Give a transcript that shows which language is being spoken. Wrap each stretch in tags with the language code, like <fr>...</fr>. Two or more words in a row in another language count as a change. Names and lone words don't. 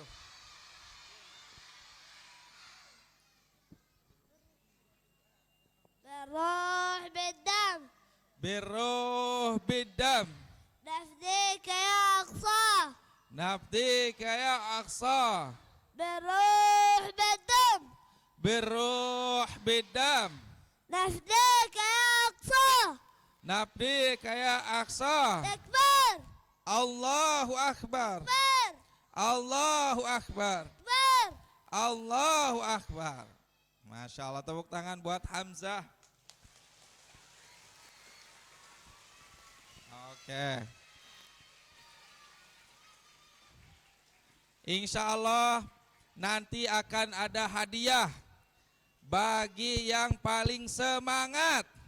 <ar>بالروح بالدم. بالروح بالدم. نفديك يا أقصى. نفديك يا أقصى. بالروح بالدم. بالروح بالدم. نفديك يا أقصى. نفديك يا أقصى. Takbir. الله أكبر. Takbir. الله أكبر. Takbir. الله أكبر. ما شاء الله,</ar> <id>tepuk tangan buat Hamzah. Oke.</id> <ar>إن شاء الله</ar> <id>nanti akan ada hadiah bagi yang paling semangat.</id>